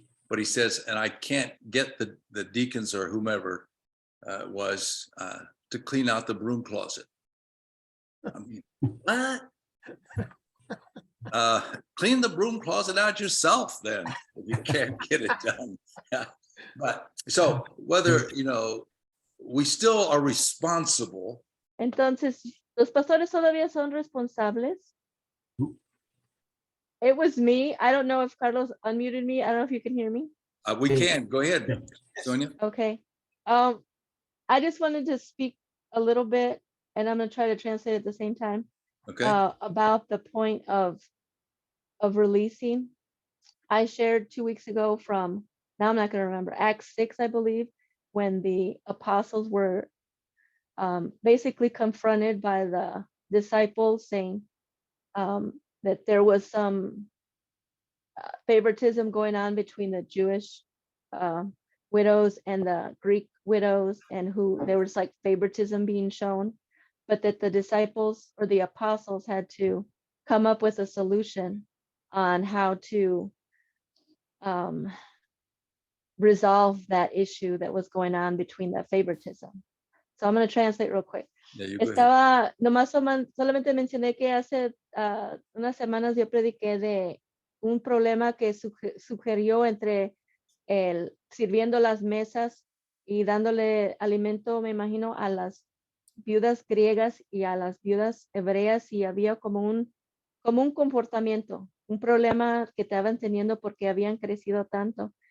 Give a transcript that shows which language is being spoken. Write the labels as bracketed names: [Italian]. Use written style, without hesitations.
[English] But he says, and I can't get the deacons or whomever to clean out the broom closet. I mean, what? Clean the broom closet out yourself then, if you can't get it done. Yeah. But so whether, we still are responsible. [Spanish] Entonces, los pastores todavía son responsables. [English] It was me. I don't know if Carlos unmuted me. I don't know if you can hear me. We can, go ahead, Sonia. Okay. I just wanted to speak a little bit, and I'm going to try to translate at the same time. Okay. About the point of releasing. I shared 2 weeks ago from, now I'm not going to remember, Acts 6, I believe, when the apostles were basically confronted by the disciples saying that there was some favoritism going on between the Jewish widows and the Greek widows, and who there was like favoritism being shown, but that the disciples or the apostles had to come up with a solution on how to resolve that issue that was going on between that favoritism. So I'm going to translate real quick. Yeah, you go ahead. [Spanish] Estaba, nomás solamente mencioné que hace unas semanas yo prediqué de un problema que sugirió entre el sirviendo las mesas y dándole alimento, me imagino, a las viudas griegas y a las viudas hebreas, y había como un comportamiento, un problema que estaban teniendo porque habían crecido tanto.